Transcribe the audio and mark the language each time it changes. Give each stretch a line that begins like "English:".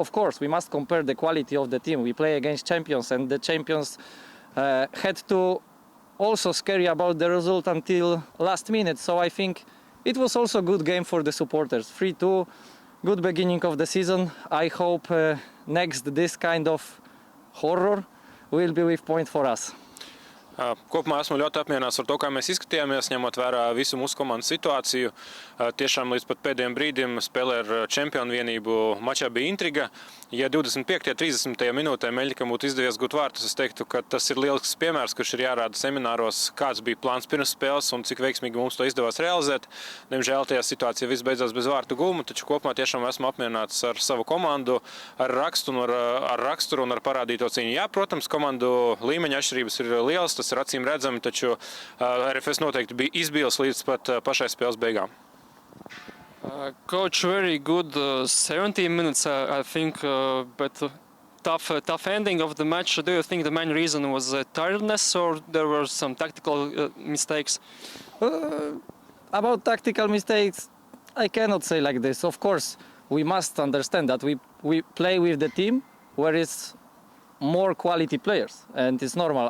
English: Of course, we must compare the quality of the team. We play against champions, and the champions had to also scary about the result until last minute. So I think it was also a good game for the supporters. 3-2, good beginning of the season. I hope next this kind of horror will be with point for us.
Latvian: Kopumā esmu ļoti apmierināts ar to, kā mēs izskatījāmies, ņemot vērā visu mūsu komandas situāciju. Tiešām līdz pat pēdējiem brīdim spēlē ar čempionu vienību mačā bija intriga. Ja 25. 30. minūtē Meļņikam būtu izdevies gūt vārtus, es teiktu, ka tas ir lielisks piemērs, kurš ir jārāda semināros, kāds bija plāns pirms spēles un cik veiksmīgi mums to izdevās realizēt. Diemžēl tajā situācijā viss beidzās bez vārtu gūma, taču kopumā tiešām esmu apmierināts ar savu komandu, ar raksturu un ar parādīto cīņu. Jā, protams, komandu līmeņa atšķirības ir lielas, tas ir acīm redzami, taču RFS noteikti bija izbils līdz pat pašai spēles beigām.
English: Coach, very good 70 minutes, I think, but tough ending of the match. Do you think the main reason was tiredness or there were some tactical mistakes? About tactical mistakes, I cannot say like this. Of course, we must understand that we play with the team where it's more quality players, and it's normal.